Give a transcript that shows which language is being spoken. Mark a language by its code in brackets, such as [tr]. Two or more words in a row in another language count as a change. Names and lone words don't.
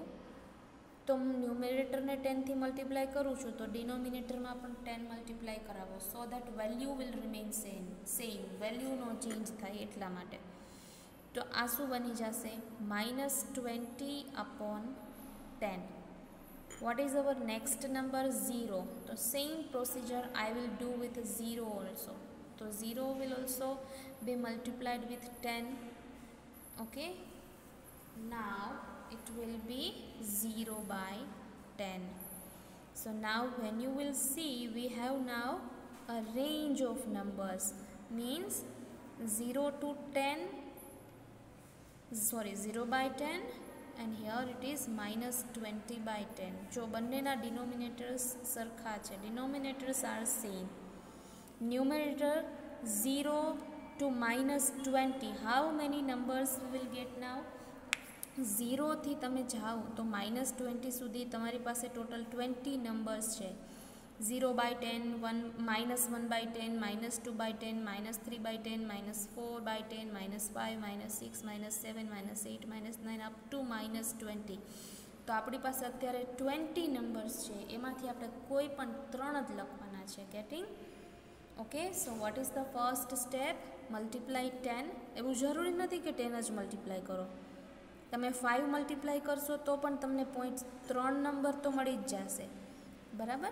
[gu] તો હું ન્યુમેરેટરને 10થી મલ્ટીપ્લાય કરું છું તો ડિનોમિનેટરમાં પણ 10 મલ્ટીપ્લાય કરાવો, [en] so that value will remain same, [gu] વેલ્યુનો ચેન્જ થાય એટલા માટે. તો આ શું બની જશે? -20/10. [en] What is our next number? 0. તો same procedure I will do with 0 also. તો 0 will also be multiplied with 10. Okay, now it will be 0/10. So now when you will see, we have now a range of numbers, means 0 to 10, sorry 0/10, and here it is -20/10. [gu] જો બંનેના denominators સરખા છે, [en] denominators are same. Numerator 0 to -20. How many numbers we will get now? [gu] 0 થી તમે જાઓ તો -20 સુધી તમારી પાસે ટોટલ 20 નંબર્સ છે. [en] 0/10, -1/10, -2/10, -3/10, -4/10, -5, -6, -7, -8, -9 up to -20. [gu] તો આપણી પાસે અત્યારે 20 નંબર્સ છે, એમાંથી આપણે કોઈ પણ 3 જ લખવાના છે. [en] Getting? Okay, so what is the first step? મલ્ટીપ્લાય 10. [gu] એવું જરૂરી નથી કે 10 જ મલ્ટીપ્લાય કરો, તમે 5 મલ્ટીપ્લાય કરશો તો પણ તમને 3 નંબર તો મળી જ જશે, બરાબર?